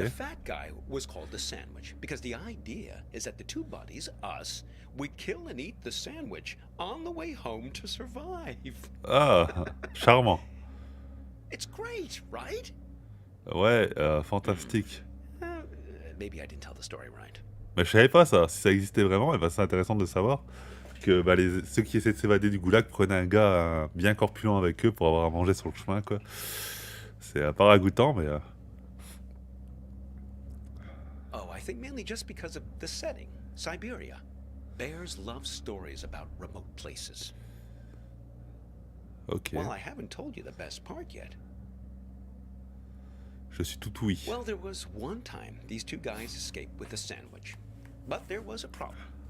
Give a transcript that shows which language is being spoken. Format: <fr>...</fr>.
<en>The fat guy was called the sandwich because the idea is that the two buddies, us, we kill and eat the sandwich on the way home to survive.</en> <fr>Ah, charmant.</fr> <en>It's great, right?</en> <fr>Ouais, fantastique.</fr> <en>Maybe I didn't tell the story right.</en> <fr>Mais je savais pas ça. Si ça existait vraiment, et ben c'est intéressant de savoir que bah, ceux qui essaient de s'évader du goulag prenaient un gars bien corpulent avec eux pour avoir à manger sur le chemin, quoi. C'est pas ragoûtant, mais...</fr> <en>Oh, I think mainly just because of the setting, Siberia. Bears love stories about remote places. Ok. Well, I haven't told you the best part yet.</en> <fr>Je suis tout oui.</fr> <en>Well, there was one time these two guys escaped with a sandwich. But there was a problem.</en>